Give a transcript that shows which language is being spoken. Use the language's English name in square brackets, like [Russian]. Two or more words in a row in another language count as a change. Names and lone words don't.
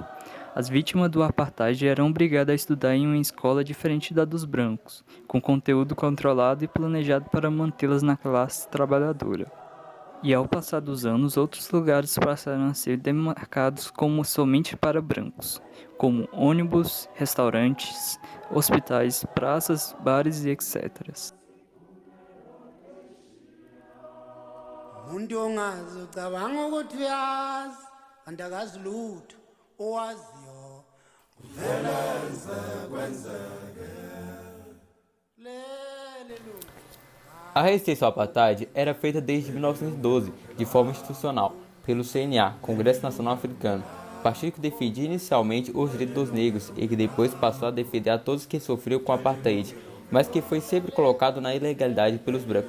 [Portuguese] As vítimas do apartheid eram obrigadas a estudar em uma escola diferente da dos brancos, com conteúdo controlado e planejado para mantê-las na classe trabalhadora. E ao passar dos anos, outros lugares passaram a ser demarcados como somente para brancos, como ônibus, restaurantes, hospitais, praças, bares e etc. [Zulu] Umuntu ongazi ucabanga ukuthi uyazi kanti akazi lutho owaziyo kuveleze kwenzeke. [Portuguese] A resistência ao apartheid era feita desde 1912, de forma institucional, pelo CNA, Congresso Nacional Africano, partido que defendia inicialmente os direitos dos negros e que depois passou a defender a todos que sofriam com o apartheid, mas que foi sempre colocado na ilegalidade pelos brancos.